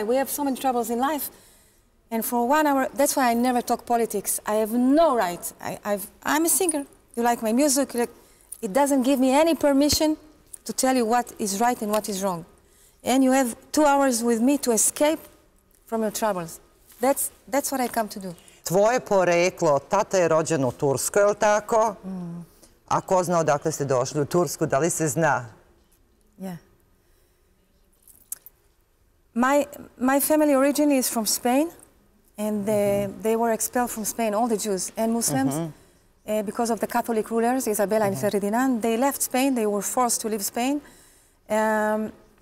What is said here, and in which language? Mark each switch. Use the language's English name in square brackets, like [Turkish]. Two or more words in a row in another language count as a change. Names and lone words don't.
[English] We have so many troubles in life, and for 1 hour, that's why I never talk politics. I have no right. I'm a singer. You like my music. It doesn't give me any permission to tell you what is right and what is wrong. And you have 2 hours with me to escape from your troubles. That's what I come to do. [Serbian] Tvoje poreklo, tata je rođen u Turskoj, je li tako? A ko zna odakle ste došli u Tursku, da li se zna? [English] Yeah. My family origin is from Spain, and they were expelled from Spain, all the Jews and Muslims, because of the Catholic rulers, Isabella and Ferdinand. They left Spain, they were forced to leave Spain.